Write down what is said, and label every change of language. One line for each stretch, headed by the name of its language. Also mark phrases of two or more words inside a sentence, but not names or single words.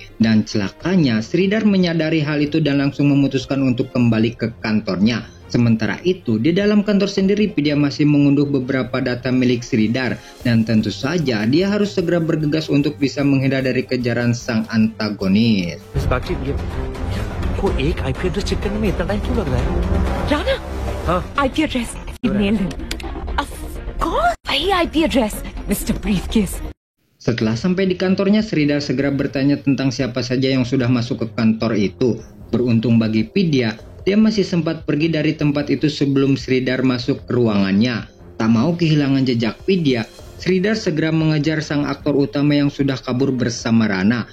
Indonesian: Dan celakanya Sridhar menyadari hal itu dan langsung memutuskan untuk kembali ke kantornya. Sementara itu, di dalam kantor sendiri Vidya masih mengunduh beberapa data milik Sridhar, dan tentu saja dia harus segera bergegas untuk bisa menghindar dari kejaran sang antagonis.
Hindi: वो एक
English: IP address
Hindi: चेक करने में इतना टाइम क्यों लग रहा है? राणा, हाँ?
English: IP address. You nailed him. Of course, वही IP address, Mr. Briefcase.
Indonesian: Setelah sampai di kantornya, Sridhar segera bertanya tentang siapa saja yang sudah masuk ke kantor itu. Beruntung bagi Vidya, dia masih sempat pergi dari tempat itu sebelum Sridhar masuk ke ruangannya. Tak mau kehilangan jejak Vidya, Sridhar segera mengejar sang aktor utama yang sudah kabur bersama Rana.